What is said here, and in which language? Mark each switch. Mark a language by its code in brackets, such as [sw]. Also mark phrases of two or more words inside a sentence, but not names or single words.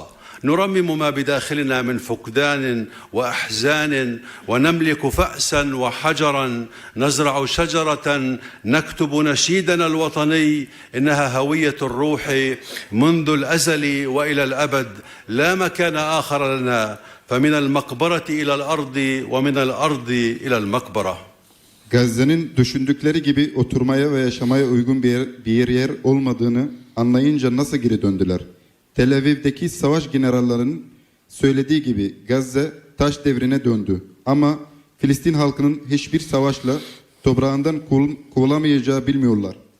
[ar] نرمم ما بداخلنا من فقدان وأحزان، ونملك فأسا وحجرا، نزرع شجرة، نكتب نشيدنا الوطني، إنها هوية الروح منذ الأزل وإلى الأبد، لا مكان آخر لنا، فمن المقبرة إلى الأرض ومن الأرض إلى المقبرة. [tr] Gazze'nin düşündükleri gibi oturmaya ve yaşamaya uygun bir yer olmadığını anlayınca nasıl geri döndüler? Tel Aviv'deki savaş generallerinin söylediği gibi Gazze taş devrine döndü. Ama Filistin halkının hiçbir savaşla toprağından kovulamayacağı bilmiyorlar.